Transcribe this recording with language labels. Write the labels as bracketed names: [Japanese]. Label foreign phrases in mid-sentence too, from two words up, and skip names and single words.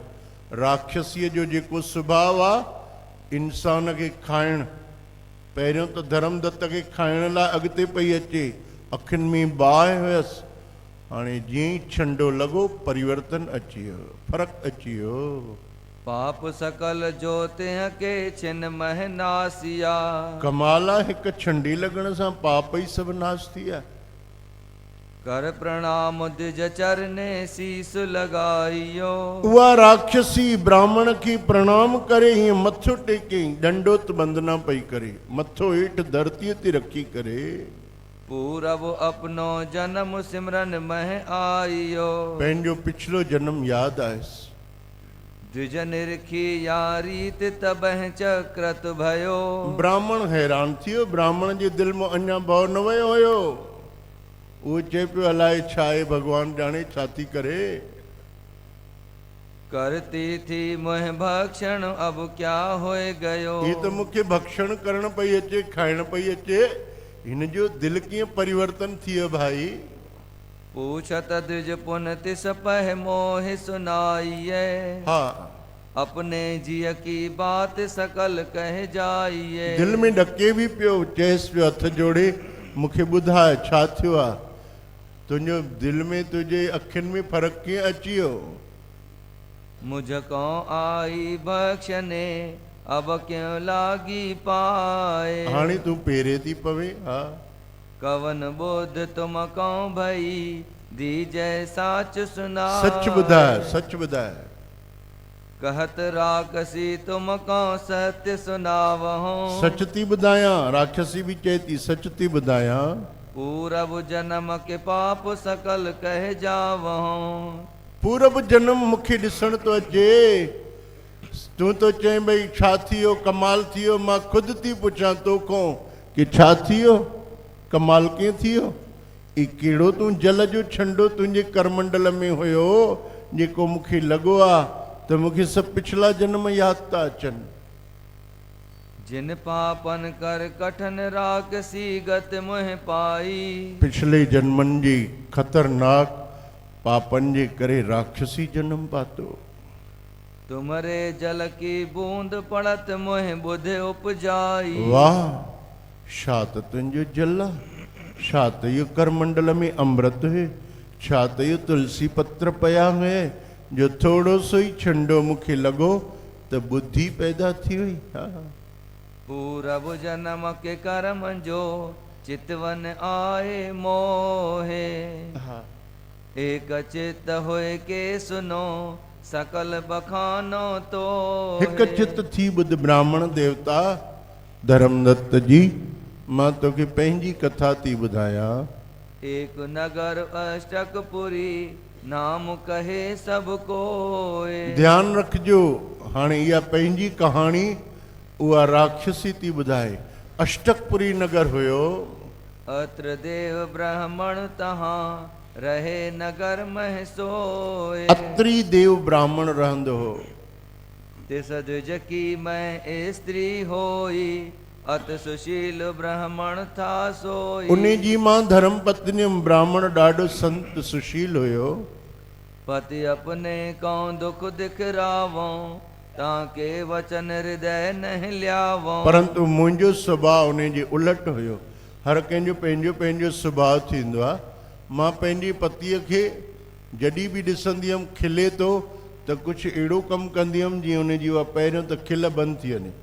[Sindhi] राक्षसीअ जो जेको स्वभाव आहे, इंसान खे खाइणु, पहिरियों त धर्मदत्त खे खाइण लाइ अॻिते पई अचे, अखियुनि में बाहि हुयसि। हाणे जीअं ई छंडो लॻो, परिवर्तन अची वियो, फ़र्क़ु अची वियो। [Hindi] पाप सकल जोते के छिन मह नासिया। [Sindhi] कमाल आहे, हिकु छंडी लॻण सां पाप ई सभु नाश थी विया। [Hindi] कर प्रणाम द्विज चरने शीस लगाइयो। [Sindhi] उहा राक्षसी ब्राह्मण खे प्रणाम करे, हीअं मथो टेके, ॾंडोत बंदना पई करे, मथो हेठि धरतीअ ते रखी करे। [Hindi] पूरब अपनो जन्म सिमरन मह आइयो। [Sindhi] पंहिंजो पिछलो जन्म यादि आयसि। [Hindi] द्विज निरखी यारीत तबह चक्रत भयो। [Sindhi] ब्राह्मण हैरान थियो, ब्राह्मण जे दिलि में अञा भउ न वियो हुयो। उहो चए पियो, अलाए छा आहे, भॻवानु ॼाणे छा थी करे। [Hindi] करती थी मोह भक्षण अब क्या होए गयो। [Sindhi] ये तो मूंखे भक्षण करण पई अचे, खाइण पई अचे, हिन जो दिलि कीअं परिवर्तन थी वियो भाई। [Hindi] पूछत द्विज पुन तिस पह मोह सुनाइए। हाँ, अपने जिय की बात सकल कह जाइए। [Sindhi] दिल में ॾके बि पियो, चएसि पियो हथ जोड़े, मूंखे ॿुधाए छा थियो आहे। तुंहिंजो दिलि में, तुंहिंजे अखियुनि में फ़र्क़ु कीअं अची वियो। [Hindi] मुझको आई बख्शने अब क्यों लागी पाए। [Sindhi] हाणे तूं पेरे थी पवे। हा, [Hindi] कवन बोध तुम कौं भई दीजय साच सुना। [Sindhi] सच ॿुधाए, सच ॿुधाए। [Hindi] कहत राक्षसी तुम कौं सत्य सुनावहूं। [Sindhi] सच थी ॿुधायां, राक्षसी बि चए थी सच थी ॿुधायां। [Hindi] पूरब जन्म के पाप सकल कह जावहूं। [Sindhi] पूरब जन्म मूंखे ॾिसण थो अचे। तूं तो चए भई छा थी वियो, कमाल थी वियो। मां ख़ुदि थी पुछां तोखां कि छा थी वियो, कमाल कीअं थी वियो। ई कहिड़ो तूं जल जो छंडो तुंहिंजे करमंडल में हुयो, जेको मूंखे लॻो आहे त मूंखे सभु पिछला जन्म यादि था अचनि। [Hindi] जिन पापन कर कठन राक्षसी गत मोह पाई। [Sindhi] पिछले जन्मनि जी ख़तरनाक पापनि जे करे राक्षसी जन्म पातो। [Hindi] तुमरे जल की बूंद पड़त मोह बुध उपजाई। [Sindhi] वाह, छात तुंहिंजो जल आहे, छात इहो करमंडल में अमृत है, छात इहो तुलसी पत्र पया है, जो थोड़ो सो ही छंडो मूंखे लॻो त बुद्धि पैदा थी वई। हा, [Hindi] पूरब जन्म के कर्म जो चितवन आए मोहे। हा, एक चित होए के सुनो सकल बखानो तो। [Sindhi] हिकु चित थी ॿुध ब्राह्मण देवता धर्मदत्त जी, मां तोखे पंहिंजी कथा थी ॿुधायां। [Hindi] एक नगर अष्टकपुरी नाम कहे सब कोए। [Sindhi] ध्यान रखिजो, हाणे इहा पंहिंजी कहाणी उहा राक्षसी थी ॿुधाए। अष्टकपुरी नगर हुयो, [Hindi] अत्र देव ब्राह्मण तहां रहे नगर मह सोए। [Sindhi] अत्री देव ब्राह्मण रहंदो हो। [Hindi] तिस द्विज की मैं स्त्री होई, अत सुशील ब्राह्मण था सोई। [Sindhi] उन जी मां धर्म पत्नी ब्राह्मण ॾाढो संत सुशील हुयो। [Hindi] पति अपने कौं दुख दिखरावो, ताके वचन हृदय न ल्यावो। [Sindhi] परंतु मुंहिंजो सुभाउ उन जे उलट हुयो। हर कंहिंजो पंहिंजो पंहिंजो सुभाउ थींदो आहे। मां पंहिंजी पतीअ खे जॾहिं बि ॾिसंदी हुअमि खिले थो त कुझु अहिड़ो कमु कंदी हुअमि जीअं उन जी उहा पहिरियों त खिल बंदि थी वञे।